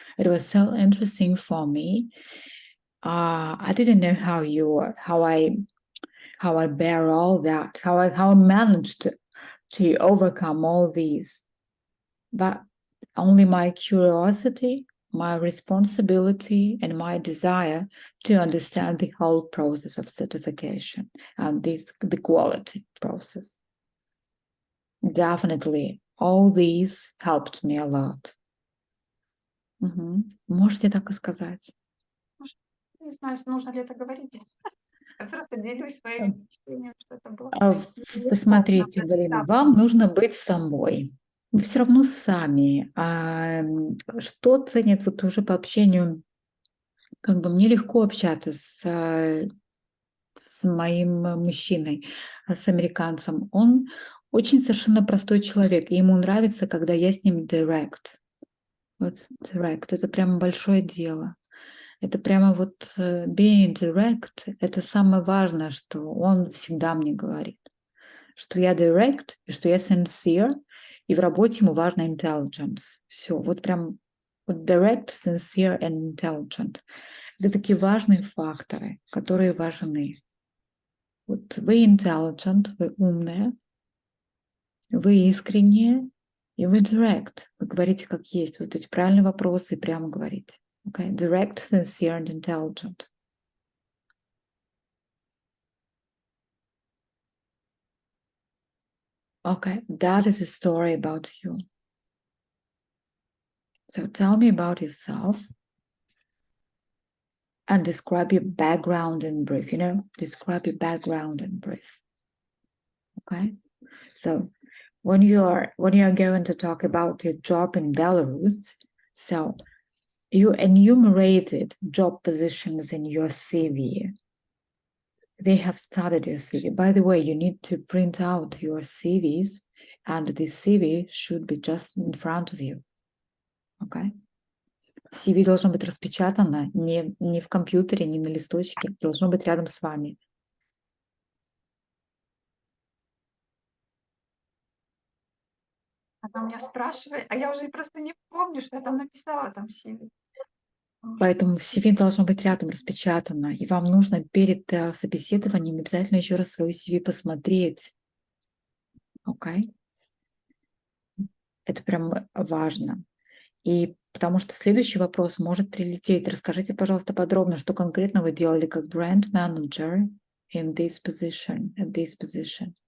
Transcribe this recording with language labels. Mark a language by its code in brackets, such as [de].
[en] It was so interesting for me. I didn't know how I bear all that, how I managed to overcome all these, but only my curiosity, my responsibility, and my desire to understand the whole process of certification and the quality process. Definitely, all these helped me a lot. [ru] Можете так и сказать. Может, не знаю, нужно ли это говорить. Я просто делюсь своими Эм, впечатлениями, что это было нелегко. Посмотрите, Галина, вам нужно быть собой. Вы все равно сами. Что ценят вот уже по общению? Как бы мне легко общаться с моим мужчиной, с американцем. Он очень совершенно простой человек, и ему нравится, когда я с ним direct. Вот direct, это прямо большое дело. Это прямо вот [en] being direct, [ru] это самое важное, что он всегда мне говорит. Что я direct, и что я sincere, и в работе ему важно intelligence. Все, вот прям вот [en] direct, sincere and intelligent. [ru] Это такие важные факторы, которые важны. Вот вы intelligent, вы умная, вы искренние, и вы direct. Вы говорите как есть. Вы задаете правильные вопросы и прямо говорите. [en] Okay? Direct, sincere and intelligent. Okay, that is a story about you. So tell me about yourself and describe your background in brief. Describe your background in brief. Okay, so when you're going to talk about your job in Belarus, so you enumerated job positions in your CV. They have started your CV. By the way, you need to print out your CVs, and the CV should be just in front of you. Okay? [ru] CV должно быть распечатано не в компьютере, не на листочке, должно быть рядом с вами. Она у меня спрашивает, а я уже просто не помню, что я там написала там в CV. Поэтому CV должно быть рядом распечатано, и вам нужно перед собеседованием обязательно еще раз свою CV посмотреть. Окей? Это прям важно. И потому что следующий вопрос может прилететь. Расскажите, пожалуйста, подробно, что конкретно вы делали как brand manager [en] in this position, at this position.